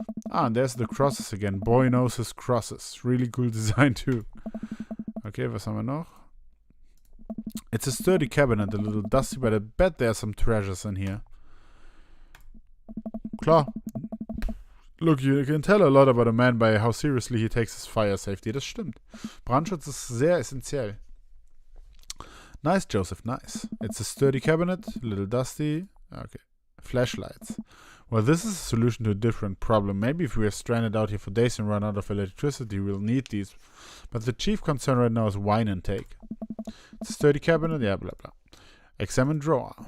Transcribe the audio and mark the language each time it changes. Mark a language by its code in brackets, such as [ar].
[en] Ah, and there's the crosses again. Boy knows his crosses. Really cool design too. [de] Okay, was haben wir noch? [en] It's a sturdy cabinet, a little dusty, but I bet there's some treasures in here. Klar. Look, you can tell a lot about a man by how seriously he takes his fire safety. [de] Das stimmt. Brandschutz ist sehr essentiell. [en] Nice, Joseph, nice. It's a sturdy cabinet, a little dusty. Okay. Flashlights. Well, this is a solution to a different problem. Maybe if we are stranded out here for days and run out of electricity, we'll need these. But the chief concern right now is wine intake. It's a sturdy cabinet, yeah, blah, blah. Examine drawer.